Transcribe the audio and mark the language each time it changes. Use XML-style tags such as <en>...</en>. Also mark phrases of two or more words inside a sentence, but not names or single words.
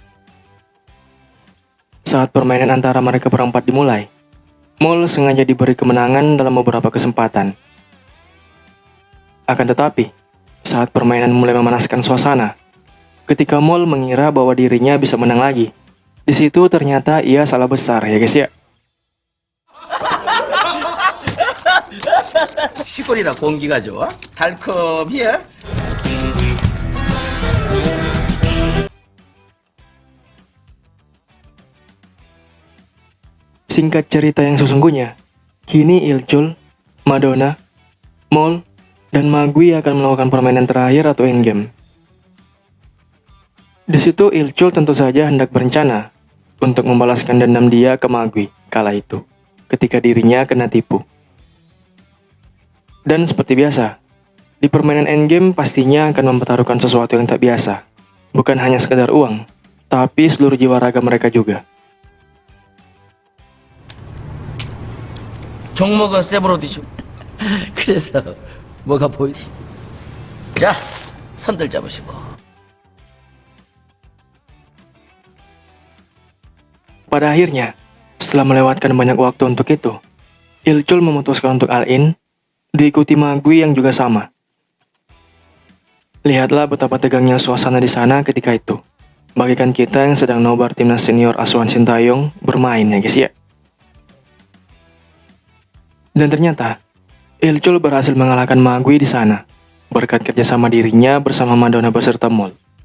<id>Saat permainan antara mereka berempat dimulai, Mole sengaja diberi kemenangan dalam beberapa kesempatan. Akan tetapi, saat permainan mulai memanaskan suasana, ketika Mole mengira bahwa dirinya bisa menang lagi, di situ ternyata ia salah besar ya guys ya.</id> <ko>시골이라 공기가 좋아? 달콤이야?</ko> <id>Singkat cerita yang sesungguhnya, kini Il-chul, Madonna, Mole, dan Magui akan melakukan permainan terakhir atau endgame. Di situ Il-chul tentu saja hendak berencana untuk membalaskan dendam dia ke Magui kala itu, ketika dirinya kena tipu. Dan seperti biasa, di permainan endgame pastinya akan mempertaruhkan sesuatu yang tak biasa. Bukan hanya sekedar uang, tapi seluruh jiwa raga mereka juga.</id> <ko>종목은 세브로디죠. 그래서 뭐가 보이지? 자, 선들 잡으시고.</ko> <id>Pada akhirnya, setelah melewatkan banyak waktu untuk itu, Il-chul memutuskan untuk all-in, diikuti Magui yang juga sama. Lihatlah betapa tegangnya suasana di sana ketika itu. Bagikan kita yang sedang nobar timnas senior asuhan Sintayong bermain ya guys ya. Dan ternyata, Il-chul berhasil mengalahkan Magui di sana, berkat kerjasama dirinya bersama Madonna beserta Mole.</id>